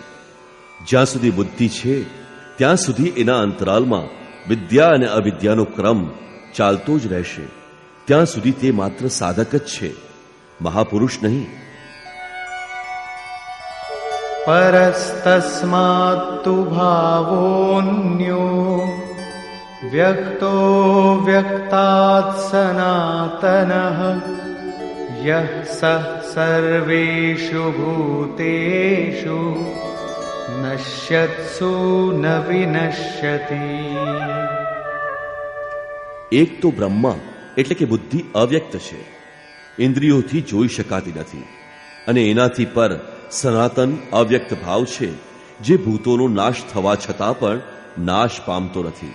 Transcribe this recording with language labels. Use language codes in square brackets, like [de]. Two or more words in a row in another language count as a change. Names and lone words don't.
[gu] જ્યાં સુધી બુદ્ધિ છે ત્યાં સુધી એના અંતરાલમાં વિદ્યા અને અવિદ્યાનો ક્રમ ચાલતો જ રહેશે. ત્યાં સુધી તે માત્ર સાધક જ છે, મહાપુરુષ નહીં. [sa] परस्तस्मात्तु भावोन्यो व्यक्तो व्यक्तात् सनातनः यः सः सर्वेषु भूतेषु नश्यत्सु न विनश्यति। [gu] એક તો બ્રહ્મા એટલે કે બુદ્ધિ અવ્યક્ત છે, ઇન્દ્રિયોથી જોઈ શકાતી નથી, અને એનાથી પર સનાતન અવ્યક્ત ભાવ છે, જે ભૂતોનો નાશ થવા છતાં પણ નાશ પામતો નથી.